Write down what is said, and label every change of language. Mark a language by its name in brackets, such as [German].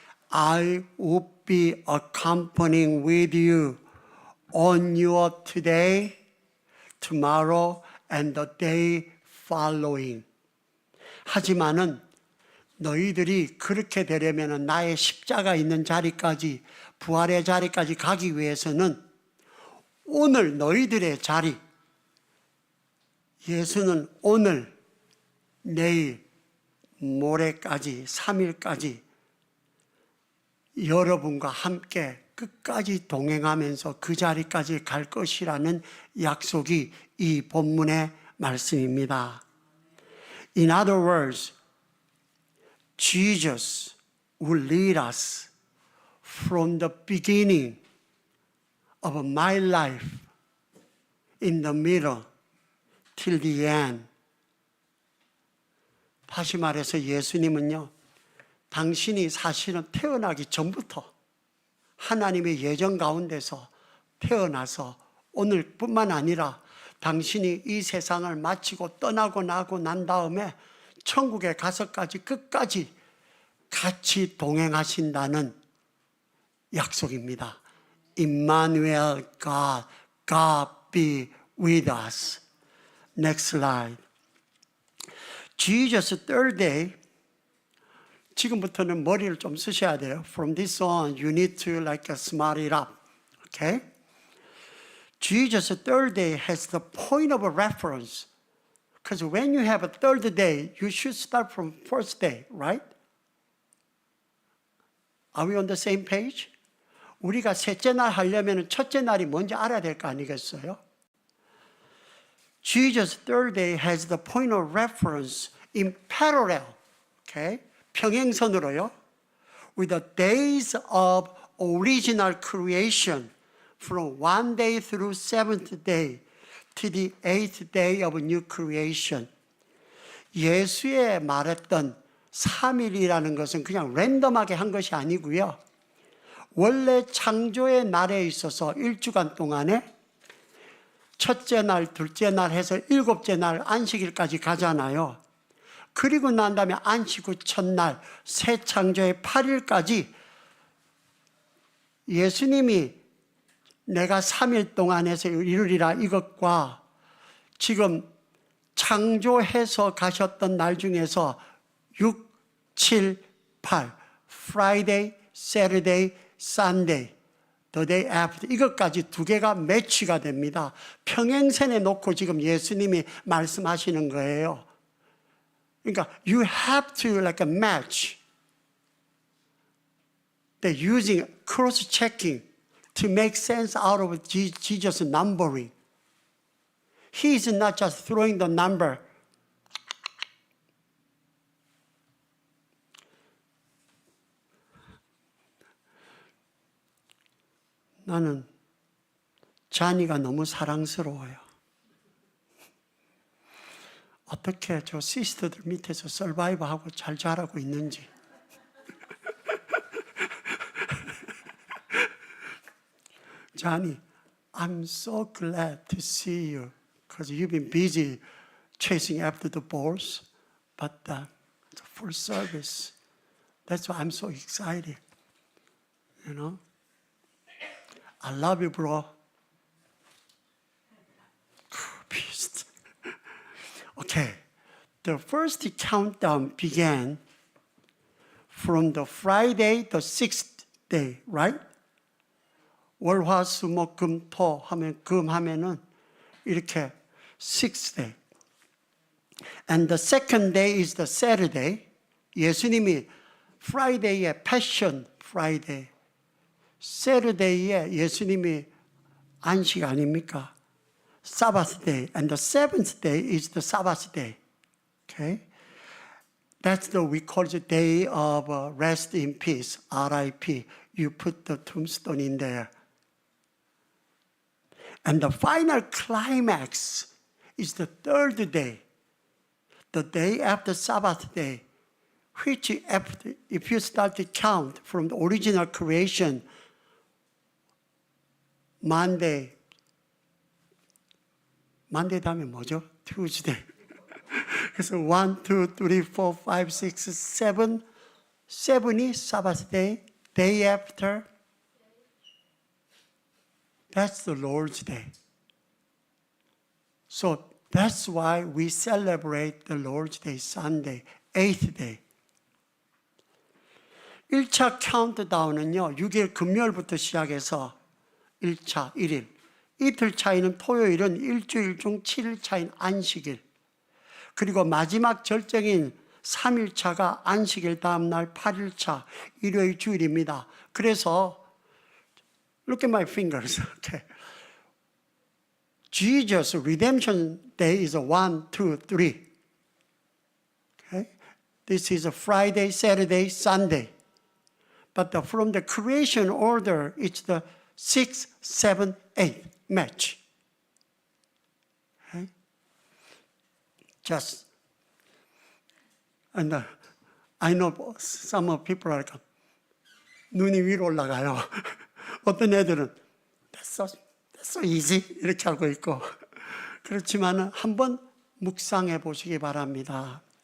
[English] I will be accompanying with you on your today, tomorrow, and the day following. [Korean] 하지만은 너희들이 그렇게 되려면 나의 십자가 있는 자리까지, 부활의 자리까지 가기 위해서는 오늘 너희들의 자리, 예수는 오늘, 내일, 모레까지, 3일까지 여러분과 함께 끝까지 동행하면서 그 자리까지 갈 것이라는 약속이 이 본문의 말씀입니다. [English] In other words, Jesus will lead us from the beginning of my life in the middle till the end. [Korean] 다시 말해서 예수님은요, 당신이 사실은 태어나기 전부터 하나님의 예정 가운데서 태어나서 오늘뿐만 아니라 당신이 이 세상을 마치고 떠나고 나고 난 다음에 천국에 가서까지 끝까지 같이 동행하신다는 약속입니다. [English] Emmanuel God, God be with us. Next slide. Jesus' third day. [Korean] 지금부터는 머리를 좀 쓰셔야 돼요. [English] From this on, you need to like smart it up. Okay? Jesus' third day has the point of a reference. Because when you have a third day, you should start from first day, right? Are we on the same page? [Korean] 우리가 셋째 날 하려면 첫째 날이 뭔지 알아야 될 거 아니겠어요? [English] Jesus' third day has the point of reference in parallel, okay? [Korean] 평행선으로요. [English] With the days of original creation from one day through seventh day to the eighth day of new creation. [Korean] 예수의 말했던 3일이라는 것은 그냥 랜덤하게 한 것이 아니고요. 원래 창조의 날에 있어서 1주간 동안에 첫째 날, 둘째 날 해서 일곱째 날 안식일까지 가잖아요. 그리고 난 다음에 안식 후 첫날, 새 창조의 8일까지 예수님이 내가 3일 동안 해서 이루리라 이것과 지금 창조해서 가셨던 날 중에서 6, 7, 8, [English] Friday, Saturday, Sunday, the day after [Korean] 이것까지 두 개가 매치가 됩니다. 평행선에 놓고 지금 예수님이 말씀하시는 거예요. 그러니까 [English] you have to like a match. They're using cross-checking to make sense out of Jesus' numbering. He is not just throwing the number. [Korean] 나는 자니가 너무 사랑스러워요. 어떻게 저 시스터들 밑에서 서바이브하고 잘 자라고 있는지. [English] Johnny, I'm so glad to see you because you've been busy chasing after the balls, but it's a full service. That's why I'm so excited. You know? I love you, bro. Beast. Okay. The first countdown began from the Friday, the sixth day, right? [Korean] 월화수목금토 하면 금하면은 이렇게 [English] sixth day. And the second day is the Saturday. [Korean] 예수님이 Friday에 Passion Friday, Saturday에 예수님이 안식 아닙니까? [English] Sabbath day. And the seventh day is the Sabbath day. Okay? That's the, we call it the day of rest in peace, RIP. You put the tombstone in there. And the final climax is the third day, the day after Sabbath day, which after, if you start to count from the original creation, Monday [Korean] 다음에 뭐죠? [English] Tuesday. [Korean] 그래서 1, 2, 3, 4, 5, 6, 7, 7이 Sabbath day, [English] day after, that's the Lord's Day. So that's why we celebrate the Lord's Day Sunday, 8th day. [Korean] 1차 카운트다운은요, 6일 금요일부터 시작해서 1차 1일. 이틀 차이는 토요일은 일주일 중 7일 차인 안식일. 그리고 마지막 절정인 3일차가 안식일 다음 날 8일차 일요일 주일입니다. 그래서 [English] look at my fingers. Okay. Jesus' redemption day is 1, 2, 3. Okay? This is a Friday, Saturday, Sunday. But from the creation order, it's the 6, 7, 8 match. Okay? Just, and I know some of people are like, [Korean] 눈이 위로 올라가요. 어떤 애들은 [English] that's so easy [Korean] 이렇게 하고 있고, 그렇지만 한번 묵상해 보시기 바랍니다.